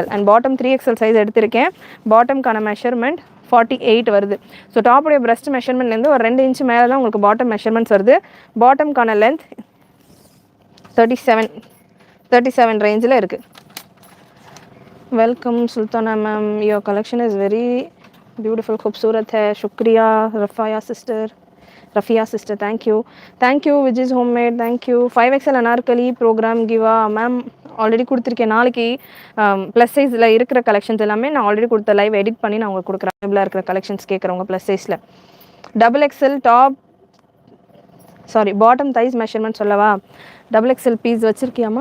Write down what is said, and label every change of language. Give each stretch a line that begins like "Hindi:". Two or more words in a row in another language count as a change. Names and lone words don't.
English: and bottom 3XL size
Tamil: எடுத்திருக்கேன். பாட்டம்கான மெஷர்மெண்ட் 48 வருது. ஸோ டாப்புடைய பிரஸ்ட் மெஷர்மெண்ட்லேருந்து ஒரு 2 இன்ச்சு மேலே தான் உங்களுக்கு
English: bottom measurements
Tamil: வருது. பாட்டம்கான லென்த் 37 ரேஞ்சில் இருக்குது.
English: welcome Sultana ma'am, your collection is very beautiful,
Hindi: खूबसूरत है, शुक्रिया
English: Rafiya sister, thank you which is homemade, thank you 5XL Anarkali
Tamil: ப்ரோக்ராம் கிவா மேம் ஆல்ரெடி கொடுத்துருக்கேன். நாளைக்கு ப்ளஸ் சைஸில் இருக்கிற கலெக்ஷன்ஸ் எல்லாமே நான் ஆல்ரெடி கொடுத்த
English: live edit
Tamil: பண்ணி நான் உங்களுக்கு கொடுக்குறேன். அவைலபிளாக இருக்கிற கலெக்ஷன்ஸ் கேட்குறவங்க
English: plus size-il XXL top saree bottom thighs measurement
Tamil: சொல்லவா?
English: XXL piece
Tamil: வச்சுருக்கியாமா?